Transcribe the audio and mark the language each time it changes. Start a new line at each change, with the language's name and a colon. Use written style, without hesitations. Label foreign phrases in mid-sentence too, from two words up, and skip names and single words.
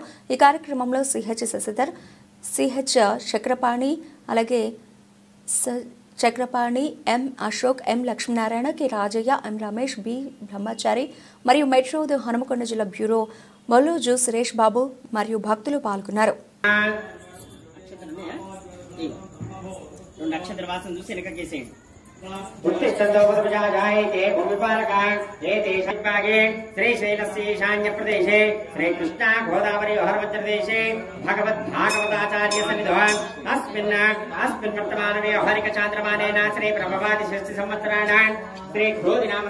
Telugu: ఈ కార్యక్రమంలో సిహెచ్ శశిధర్, సిహెచ్ చక్రపాణి, అలాగే చక్రపాణి, ఎం అశోక్, ఎం లక్ష్మీనారాయణ, కె రాజయ్య, ఎం రమేష్, బి బ్రహ్మచారి మరియు మెట్రో హనుమకొండ జిల్లా బ్యూరో మొల్లుజు సురేష్ బాబు మరియు భక్తులు పాల్గొన్నారు.
Sanskrit: श्रीशैलस्येशान्यप्रदेशे श्रीकृष्णा गोदावरी हरवज्रदेशे भगवद्भागवताचार्य सन्निधौ अस्मिन् वर्तमानव्यवहारिकचान्द्रमानेन श्री प्रभवादि षष्टि संवत्सराणां श्री क्रोधि नाम